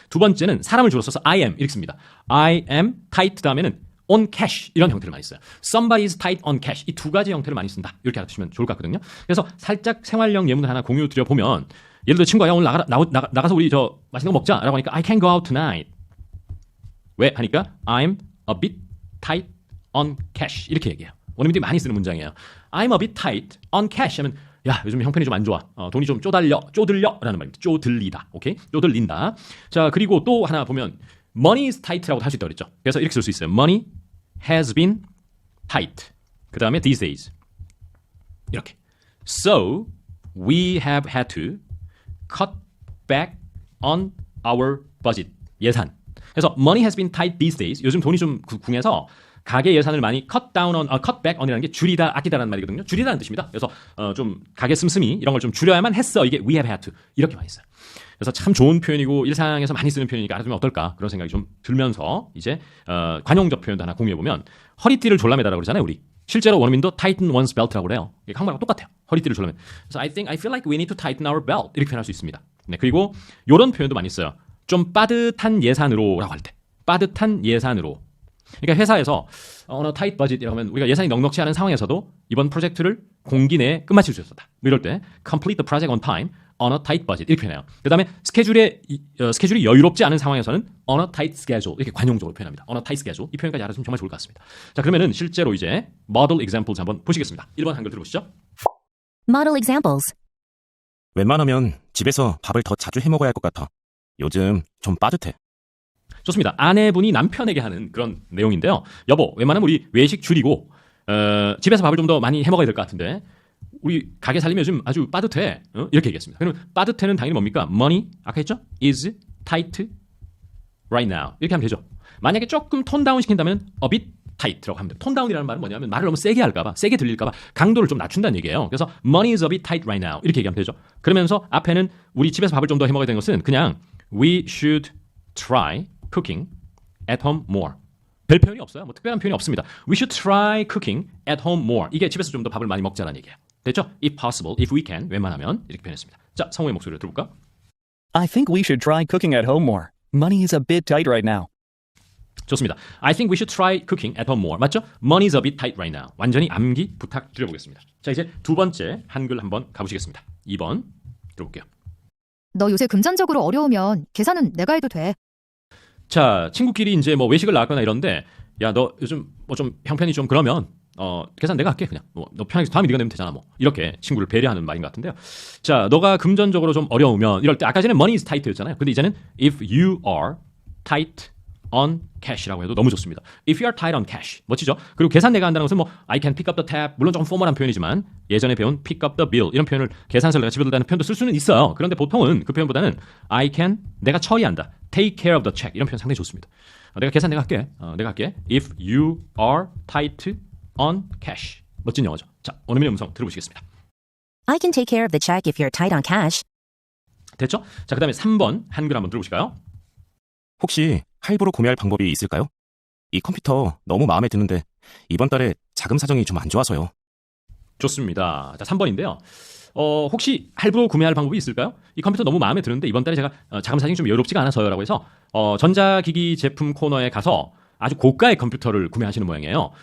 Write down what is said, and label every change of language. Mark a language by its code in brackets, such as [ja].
[ko] 두 번째는 사람을 주로 써서 [en] I am [ko] 이렇게 씁니다. [en] I am tight [ko] 다음에는 [en] on cash [ko] 이런 형태를 많이 써요. [en] Somebody is tight on cash [ko] 이 두 가지 형태를 많이 쓴다. 이렇게 알아두시면 좋을 것 같거든요. 그래서 살짝 생활형 예문을 하나 공유 드려보면 예를 들어 친구가 야, 오늘 나가서 우리 저 맛있는 거 먹자 라고 하니까 [en] I can go out tonight. [ko] 왜? 하니까 [en] I'm a bit tight on cash [ko] 이렇게 얘기해요. 원어민들이 많이 쓰는 문장이에요. [en] I'm a bit tight on cash [ko] 하면 야 요즘 형편이 좀 안 좋아. 돈이 좀 쪼들려라는 말입니다. 쪼들리다. 오케이? 쪼들린다. 자 그리고 또 하나 보면 [en] money is tight [ko] 라고 할 수 있다고 그랬죠. 그래서 이렇게 쓸 수 있어요. [en] money has been tight. [ko] 그 다음에 [en] these days. [ko] 이렇게. [en] So we have had to cut back on our budget. [ko] 예산. 그래서 [en] money has been tight these days. [ko] 요즘 돈이 좀 궁해서 가계 예산을 많이 [en] cut back on [ko] 이라는 게 줄이다, 아끼다라는 말이거든요. 줄이다는 뜻입니다. 그래서 좀 가계 씀씀이 이런 걸 좀 줄여야만 했어. 이게 [en] we have had to [ko] 이렇게 많이 써요. 그래서 참 좋은 표현이고 일상에서 많이 쓰는 표현이니까 알아두면 어떨까 그런 생각이 좀 들면서 이제 관용적 표현도 하나 공유해 보면 허리띠를 졸라매다라고 그러잖아요. 우리 실제로 원어민도 [en] tighten one's belt [ko] 라고 그래요. 이게 한국말하고 똑같아요. 허리띠를 졸라매. 그래서 [en] I feel like we need to tighten our belt [ko] 이렇게 표현할 수 있습니다. 네, 그리고 이런 표현도 많이 써요. 좀 빠듯한 예산으로라고 할 때, 빠듯한 예산으로. 그러니까 회사에서 [en] on a tight budget [ko] 이라고 하면 우리가 예산이 넉넉치 않은 상황에서도 이번 프로젝트를 공기 내에 끝마칠 수 있었다. 뭐 이럴 때 [en] complete the project on time on a tight budget [ko] 이렇게 표현해요. 그 다음에 스케줄이 여유롭지 않은 상황에서는 [en] on a tight schedule [ko] 이렇게 관용적으로 표현합니다. [en] on a tight schedule [ko] 이 표현까지 알아두면 정말 좋을 것 같습니다. 자 그러면은 실제로 이제 [en] model examples [ko] 한번 보시겠습니다. 1번 한글 들어보시죠. [en] Model examples. [ko] 웬만하면 집에서 밥을 더 자주 해 먹어야 할 것 같아. 요즘 좀 빠듯해. 좋습니다. 아내분이 남편에게 하는 그런 내용인데요. 여보, 웬만하면 우리 외식 줄이고 집에서 밥을 좀 더 많이 해 먹어야 될 것 같은데 우리 가게 살림이 요즘 아주 빠듯해. 이렇게 얘기했습니다. 그러면 빠듯해는 당연히 뭡니까? [en] Money, [ko] 아까 했죠? [en] is tight right now. [ko] 이렇게 하면 되죠. 만약에 조금 톤 다운 시킨다면 [en] a bit tight [ko] 라고 합니다. 톤 다운이라는 말은 뭐냐면 말을 너무 세게 할까 봐, 세게 들릴까 봐 강도를 좀 낮춘다는 얘기예요. [en] 그래서 money is a bit tight right now. [ko] 이렇게 얘기하면 되죠. 그러면서 앞에는 우리 집에서 밥을 좀 더 해 먹어야 되는 것은 그냥 [en] we should try cooking at home more. [ko] 별 표현이 없어요. 뭐 특별한 표현이 없습니다. [en] We should try cooking at home more. [ko] 이게 집에서 좀 더 밥을 많이 먹자는 얘기예요. 됐죠? [en] If possible, if we can, [ko] 웬만하면 이렇게 표현했습니다. 자, 성우의 목소리를 들어볼까? [en] I think we should try cooking at home more. Money is a bit tight right now. [ko] 좋습니다. [en] I think we should try cooking at home more. [ko] 맞죠? [en] Money is a bit tight right now. [ko] 완전히 암기 부탁드려보겠습니다. 자, 이제 두 번째 한글 한번 가보시겠습니다. 2번 들어볼게요. 너 요새 금전적으로 어려우면 계산은 내가 해도 돼. 자, 친구끼리 이제 뭐 외식을 나갔거나 이런데 야, 너 요즘 뭐 좀 형편이 좀 그러면 계산 내가 할게 그냥. 너 편하게 다음에 네가 내면 되잖아 뭐. 이렇게 친구를 배려하는 말인 것 같은데요. 자, 너가 금전적으로 좀 어려우면 이럴 때 아까 전에 [en] money is tight [ko] 였잖아요. 근데 이제는 [en] if you are tight on cash [ko] 라고 해도 너무 좋습니다. [en] If you are tight on cash. [ko] 멋지죠? 그리고 계산 내가 한다는 것은 뭐 [en] I can pick up the tab. [ko] 물론 조금 포멀한 표현이지만 예전에 배운 [en] pick up the bill [ko] 이런 표현을 계산서를 내가 집에 들다는 표현도 쓸 수는 있어요. 그런데 보통은 그 표현보다는 [en] I can [ko] 내가 처리한다. [en] Take care of the check. 이런 표현 상당히 좋습니다. [ko] 내가 계산 내가 할게. 내가 할게. [en] If you are tight on cash. [ko] 멋진 영어죠. 자, 원어민의 음성 들어보시겠습니다. [en] I can take care of the check if you're tight on cash. [ko] 됐죠? 자, 그 다음에 3번 한글 한번 들어보실까요? 혹시 할부로 구매할 방법이 있을까요? 이 컴퓨터 너무 마음에 드는데 이번 달에 자금 사정이 좀 안 좋아서요. 좋습니다. 자, 3번인데요. 혹시 할부로 구매할 방법이 있을까요? 이 컴퓨터 너무 마음에 드는데 이번 달에 제가 자금 사정이 좀 여유롭지가 않아서요라고 해서 전자기기 제품 코너에 가서 아주 고가의 컴퓨터를 구매하시는 모양이에요.